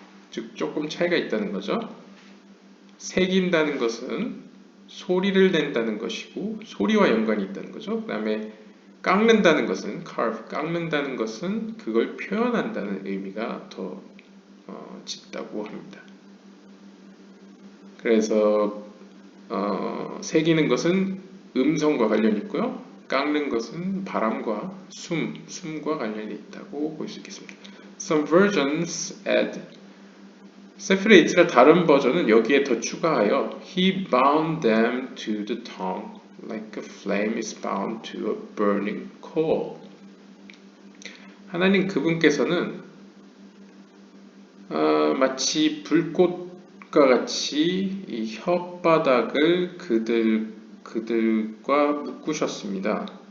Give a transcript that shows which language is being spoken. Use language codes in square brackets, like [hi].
[ko] 즉 조금 차이가 있다는 거죠. 새긴다는 것은 소리를 낸다는 것이고 소리와 연관이 있다는 거죠. 그 다음에 깎는다는 것은 carve, 깎는다는 것은 그걸 표현한다는 의미가 더 짙다고 합니다. 그래서 새기는 것은 음성과 관련이 있고요. 깎는 것은 바람과 숨과 관련이 있다고 볼 수 있겠습니다. [en] Some versions add 세필 에이츠라 [ko] 다른 버전은 여기에 더 추가하여 [en] He bound them to the tongue like a flame is bound to a burning coal. [ko] 하나님 그분께서는 마치 불꽃과 같이 이 혓바닥을 그들과 묶으셨습니다.